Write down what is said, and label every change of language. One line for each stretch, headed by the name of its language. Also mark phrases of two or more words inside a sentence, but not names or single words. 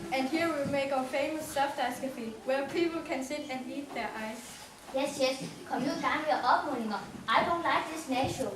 English: here we make our famous soft ice cafe, where people can sit and eat their ice. Yes.
Danish: Kom nu i gang med opmålinger.
English: I don't like this snack show.